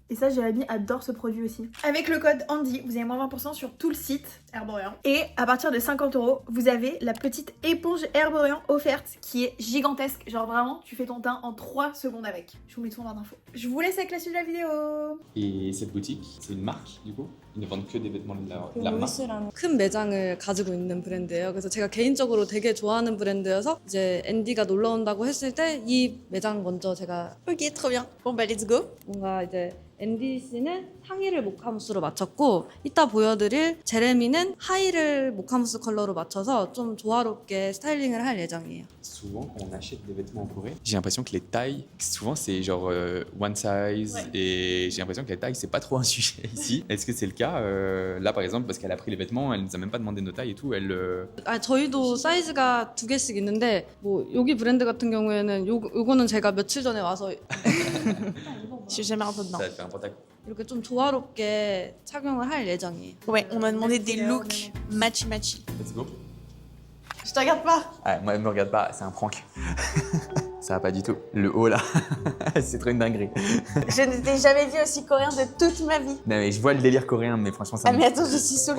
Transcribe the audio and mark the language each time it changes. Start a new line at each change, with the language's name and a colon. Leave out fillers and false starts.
French: Et ça, j'ai ami adore ce produit aussi. Avec le code Andy, vous avez moins 20% sur tout le site Herborian. Et à partir de 50 €, vous avez la petite éponge Herborian offerte qui est gigantesque. Genre vraiment, tu fais ton teint en 3 secondes avec. Je vous mets tout en barre d'infos. Je vous laisse avec la suite de la vidéo. Et cette boutique, c'est une marque du coup? Ils ne vendent que des vêtements de la marque?
Korean: 루이스라는 큰 매장을 가지고 있는 브랜드예요. 그래서 제가 개인적으로 되게 좋아하는 브랜드여서 이제 앤디가 놀러 온다고 했을 때 이 매장 먼저 제가
French: Ok, trop bien. Bon bah let's go.
Korean: 뭔가 이제 앤디 씨는 상의를 모카무스로 맞췄고 이따 보여드릴 제레미는 하의를 모카무스 컬러로 맞춰서 좀 조화롭게 스타일링을 할 예정이에요.
French: Souvent, quand on achète des vêtements en Corée, j'ai l'impression que les tailles, souvent c'est genre one size, Ouais. et j'ai l'impression que les tailles c'est pas trop un sujet ici. Est-ce que c'est le cas là par exemple, parce qu'elle a pris les vêtements, elle nous a même pas demandé nos tailles et tout,
Korean: 저희도 사이즈가 2개씩 있는데 뭐 여기 브랜드 같은 경우에는 요거는 제가 며칠 전에 와서
French: Je suis jamais rentrée dedans. ça te fait un pantalon.
Korean: 이렇게 좀 조화롭게 착용을 할 예정이에요.
French: Ouais, on m'a demandé des looks matchy.
English: Let's go.
French: Je te regarde pas. Ah, moi, elle me regarde pas, c'est un prank. Ça va pas du tout. Le haut là, c'est trop une dinguerie. Je ne t'ai jamais vu aussi coréen de toute ma vie. Non mais je vois le délire coréen, mais franchement ça Ah mais attends, je suis sous le